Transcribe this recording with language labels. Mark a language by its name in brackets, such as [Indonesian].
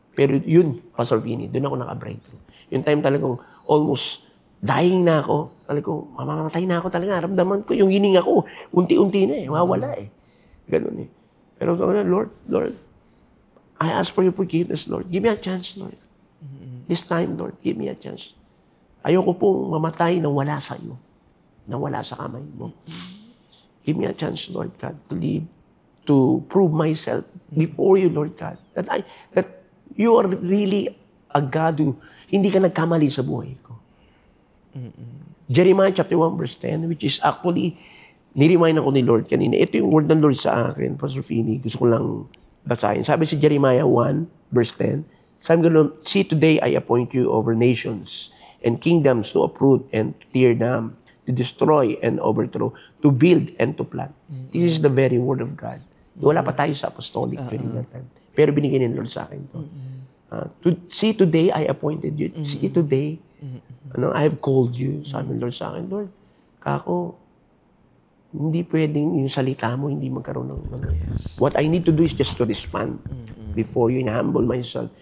[Filipino] Pero yun, Pastor Fini, doon ako naka-breakthrough. Yung time talagang almost dying na ako. Talagang, mamamatay na ako talaga. Ramdaman ko, yung hininga ko, unti-unti na mawala Ganun [English] Pero Lord, I ask for your forgiveness, Lord. Give me a chance, Lord. This time, Lord, give me a chance. [Filipino] Ayoko pong mamatay na wala sa iyo. Na wala sa kamay mo. [English] Give me a chance, Lord God, to live, to prove myself before you, Lord God. That you are really a God who [Filipino] hindi ka nagkamali sa buhay ko. [English] Jeremiah chapter 1 verse 10, which is actually, [Filipino] niremind ako ni Lord kanina. Ito yung word ng Lord sa akin, Pastor Fini. Gusto ko lang basahin. Sabi si Jeremiah 1 verse 10, sabi ko, [English] see, today I appoint you over nations and kingdoms to uproot and tear down, to destroy and overthrow, to build and to plant. This is the very word of God. [Filipino] Wala pa tayo sa apostolic [English] during that time. [Filipino] Pero binigyan ni Lord sa akin to. [English] See, today I appointed you. See, today, I have called you. [Filipino] Sabi ng Lord sa akin, Lord, kako, hindi pwedeng yung salita mo, hindi magkaroon ng [English] Yes. What I need to do is just to respond before you and humble myself.